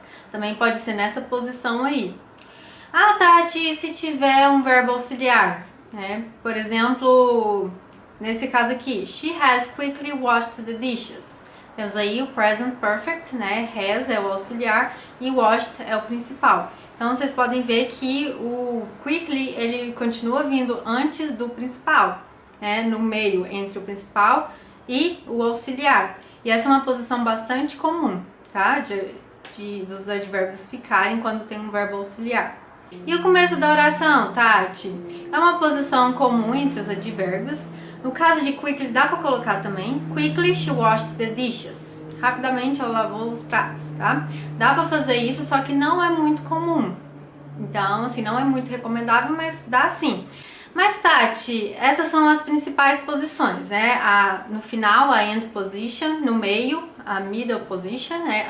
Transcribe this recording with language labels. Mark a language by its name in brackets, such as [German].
[Portuguese] Também pode ser nessa posição aí. Ah, Tati, se tiver um verbo auxiliar, né? Por exemplo, nesse caso aqui, [English] she has quickly washed the dishes. [Portuguese] Temos aí o present perfect, né? Has é o auxiliar e washed é o principal. Então, vocês podem ver que o quickly, ele continua vindo antes do principal, né? No meio entre o principal e o auxiliar. E essa é uma posição bastante comum, tá? Dos advérbios ficarem quando tem um verbo auxiliar. E o começo da oração, Tati? É uma posição comum entre os advérbios. No caso de quickly, dá para colocar também. [English] Quickly she washed the dishes. [Portuguese] Rapidamente ela lavou os pratos, tá? Dá para fazer isso, só que não é muito comum. Então, assim, não é muito recomendável, mas dá sim. Mas, Tati, essas são as principais posições, né? No final, a end position. No meio, a middle position, né?